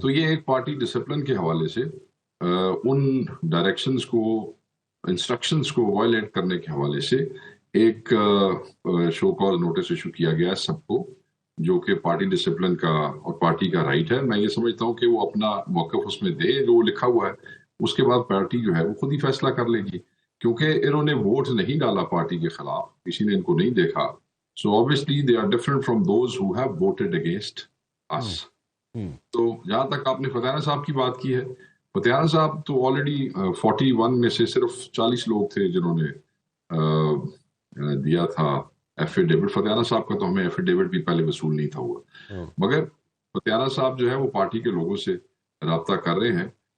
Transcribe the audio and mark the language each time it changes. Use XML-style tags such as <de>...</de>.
<ur>تو یہ ایک پارٹی ڈسپلن کے حوالے سے ان ڈائریکشنز کو, انسٹرکشنز کو وائلیٹ کرنے کے حوالے سے ایک شو کاز نوٹس ایشو کیا گیا ہے سب کو, جو کہ پارٹی ڈسپلن کا اور پارٹی کا رائٹ ہے. میں یہ سمجھتا ہوں کہ وہ اپنا موقف اس میں دے, جو لکھا ہوا ہے, اس کے بعد پارٹی جو ہے وہ خود ہی فیصلہ کر لے گی, کیونکہ انہوں نے ووٹ نہیں ڈالا پارٹی کے خلاف, کسی نے ان کو نہیں دیکھا.</ur> <en>So obviously they are different from those who have voted against us.</en> <ur>تو جہاں تک آپ نے فتحانہ صاحب کی بات کی ہے, فتحانہ صاحب تو آلریڈی 41 میں سے صرف 40 لوگ تھے جنہوں نے دیا تھا ایفیڈیوٹ. فتحانہ صاحب کا تو ہمیں ایفیڈیوٹ بھی پہلے وصول نہیں تھا ہوا, مگر فتحانہ صاحب جو ہے وہ پارٹی کے لوگوں سے رابطہ کر رہے ہیں.</ur>